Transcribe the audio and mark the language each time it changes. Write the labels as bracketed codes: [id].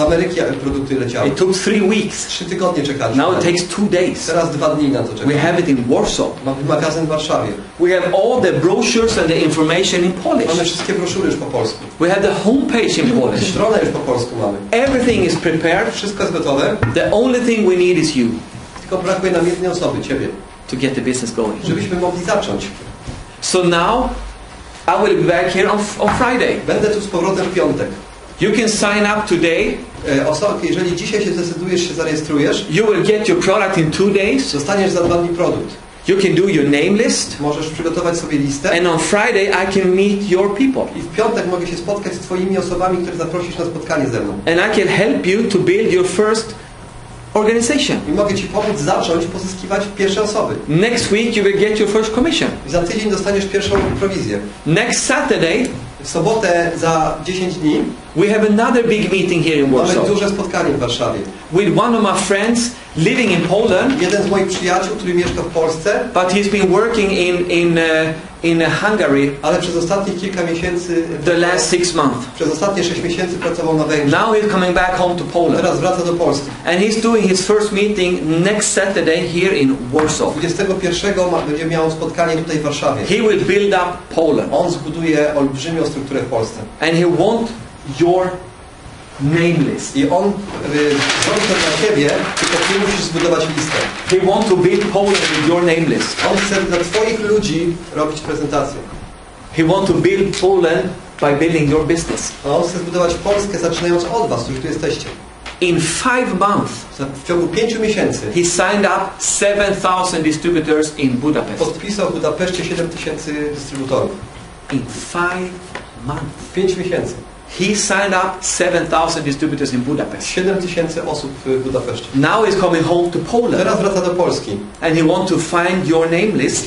[pl] Ameryki produkty leciały. [en] It took 3 weeks. [pl] 3 tygodnie czekaliśmy. [en] Now it takes 2 days. [pl] Teraz 2 dni na to [en] We [pl] czekamy. [en] have it in Warsaw. [pl] Mamy magazyn w Warszawie. [en] We have all the brochures and the information in [pl] Mamy [en] Polish. [pl] wszystkie broszury już po polsku. [en] We have the homepage in Polish. [pl] Stronę już po polsku mamy. [en] Everything is prepared. [pl] Wszystko jest gotowe. [en] The only thing we need is you [pl] Tylko brakuje nam jednej osoby, Ciebie. [en] to get the business going. [pl] Żebyśmy mogli zacząć. [en] So now I will be back here on Friday. [pl] Będę tu z powrotem w piątek. [en] You can sign up today. [pl] Jeżeli dzisiaj się zdecydujesz, się zarejestrujesz, [en] You will get your product in 2 days. [pl] dostaniesz za 2 dni produkt. [en] You can do your name list. [pl] Możesz przygotować sobie listę. [en] And on Friday I can meet your people. [pl] I w piątek mogę się spotkać z Twoimi osobami, które zaprosisz na spotkanie ze mną. [en] And I can help you to build your first organization. [pl] I mogę Ci pomóc zacząć pozyskiwać pierwsze osoby. [en] Next week you will get your first commission. [pl] I za tydzień dostaniesz pierwszą prowizję. [en] Next Saturday [pl] W sobotę za 10 dni [en] we have another big meeting here in [pl] mamy [en] Warsaw [pl] duże spotkanie w Warszawie. [en] with one of my friends living in Poland, [pl] Jeden z moich przyjaciół, który mieszka w Polsce, [en] but he's been working in Hungary [pl] ale przez ostatnich kilka miesięcy, [en] the last 6 months. [pl] przez ostatnie 6 miesięcy pracował na Węgrzech. [en] Now he's coming back home to Poland. [pl] Teraz wraca do Polski. [en] And he's doing his first meeting next Saturday here in Warsaw. [pl] 21 będzie miał spotkanie tutaj w Warszawie. [en] He will build up Poland. [pl] On zbuduje olbrzymią strukturę w Polsce. [en] And he wants your name list. [pl] I on zrobi to dla Ciebie, tylko Ty musisz zbudować listę. [en] He wants to build Poland with your name list. [pl] On chce dla Twoich ludzi robić prezentację. [en] He wants to build Poland by building your business. [pl] A on chce zbudować Polskę zaczynając od Was, którzy tu jesteście. [en] In 5 months, [pl] W ciągu 5 miesięcy [en] he signed up 7,000 distributors in Budapest. [pl] podpisał w Budapeszcie 7000 dystrybutorów. [en] In 5 months. [pl] 5 miesięcy. [en] He signed up 7,000 distributors in Budapest. [pl] 7000 osób w Budapeszcie. [en] Now he's coming home to Poland. [pl] Teraz wraca do Polski. [en] And he wants to find your name list